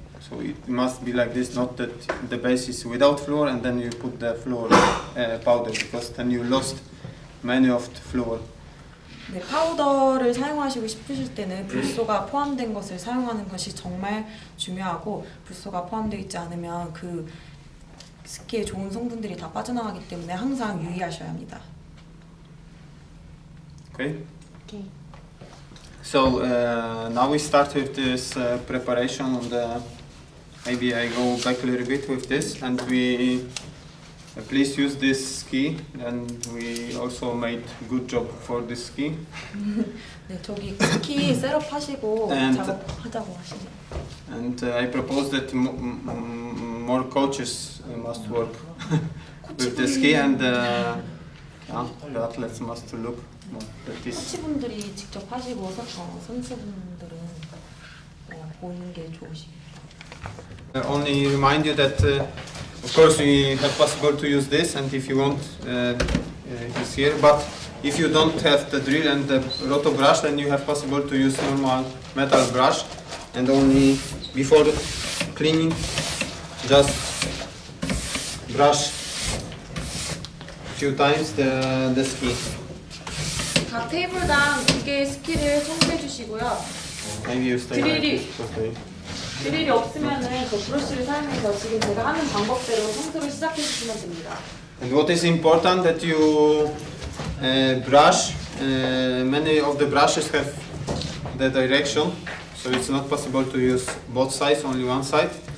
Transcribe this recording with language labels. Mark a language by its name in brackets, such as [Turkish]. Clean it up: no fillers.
[English] So it must be like this, not that the base is without fluor and then you put the fluor powder, because then you lost many of the fluor. [Korean] 네, 파우더를 사용하시고 싶으실 때는 불소가 포함된 것을 사용하는 것이 정말 중요하고, 불소가 포함되어 있지 않으면 그 스키에 좋은 성분들이 다 빠져나가기 때문에 항상 유의하셔야 합니다. [English] Okay. So now we start with this preparation on the. Maybe I go back a little bit with this, and we please use this ski, and we also made good job for this ski. [Korean] 네, 저기 스키 셋업하시고 작업하자고 하시네요. [English] And I propose that more coaches must work with the ski, and the athletes must look more at this. [Korean] 코치분들이 직접 하시고 선수분들은 보는 게 좋으시고. [English] Only remind you that of course we have possible to use this, and if you want it's here, but if you don't have the drill and the roto brush, then you have possible to use normal metal brush, and only before cleaning just brush a few times the ski. [Korean] 각 테이블당 2개의 스키를 청소해 주시고요. [English] Maybe you stay like Drill. this. Okay. [Korean] 드릴이 없으면은 저 브러쉬를 사용해서 지금 제가 하는 방법대로 청소를 시작해 주시면 됩니다. [English] And what is important that you brush. Many of the brushes have the direction, so it's not possible to use both sides, only one side.